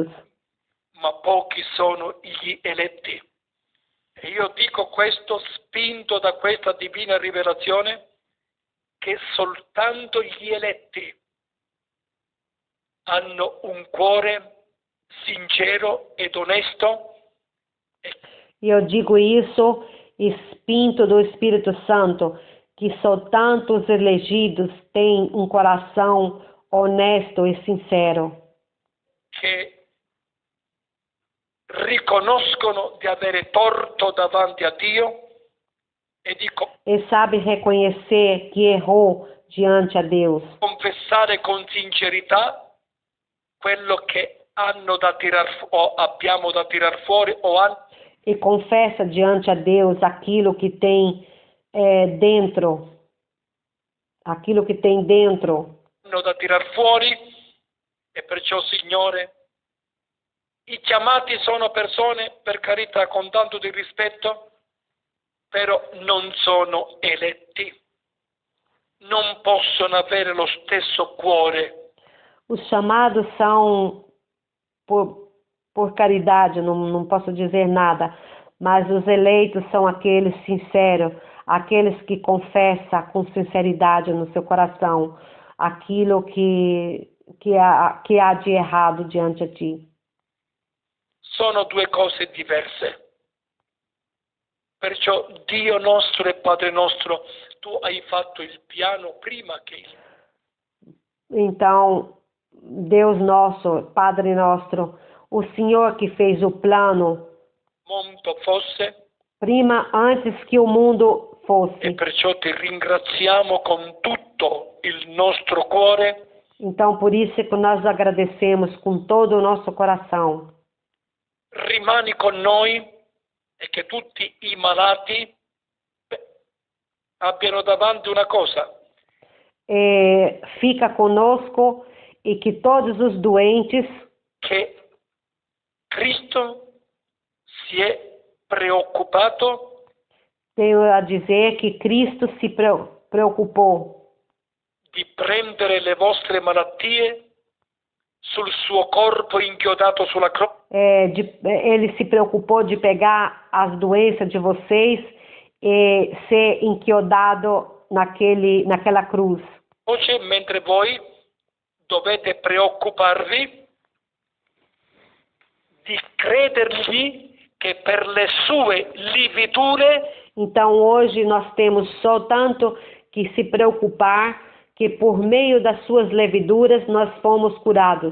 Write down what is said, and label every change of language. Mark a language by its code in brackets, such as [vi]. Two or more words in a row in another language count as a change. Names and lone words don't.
[it] Ma pochi sono gli eletti. E io dico questo spinto da questa divina rivelazione, che soltanto gli eletti hanno un cuore sincero ed onesto. [pt] Eu digo isso, espinto do Espírito Santo, que soltanto os elegidos têm um coração honesto e sincero. [it] Che riconoscono di avere torto davanti a Dio [pt] e sabe reconhecer que errou diante a Deus. [it] Confessare con sincerità quello che hanno da o abbiamo da tirar fuori [pt] e confessa diante a Deus aquilo que tem dentro, aquilo que tem dentro. [it] Hanno da tirar fuori, e perciò, Signore, i chiamati sono persone, per carità, con tanto di rispetto, però non sono eletti, non possono avere lo stesso cuore. [pt] Os chamados são por caridade, não posso dizer nada, mas os eleitos são aqueles sinceros, aqueles que confessam com sinceridade no seu coração aquilo que há de errado diante a ti. [it] Sono due cose diverse. Perciò Dio nostro e Padre nostro, tu hai fatto il piano prima che [pt] Então, Deus nosso, [it] Padre nostro, [pt] o Senhor que fez o plano [it] mondo fosse, prima, [pt] antes que o mundo fosse. [it] E perciò ti ringraziamo con tutto il nostro cuore. [pt] Então, por isso que nós agradecemos com todo o nosso coração. [it] Rimani con noi e che tutti i malati abbiano davanti una cosa. [pt] Fica conosco e que todos os doentes [it] che Cristo si è preoccupato. [pt] Tenho a dizer que Cristo se preocupou [it] di prendere le vostre malattie sul suo corpo inchiodato sulla croce. [pt] Ele se preocupou de pegar as doenças de vocês e ser inchiodado naquela cruz. [it] Mentre voi dovete preoccuparvi di credergli che per le sue lividure. [pt] Então hoje nós temos só tanto que se preocupar que por meio das suas leveduras nós fomos curados.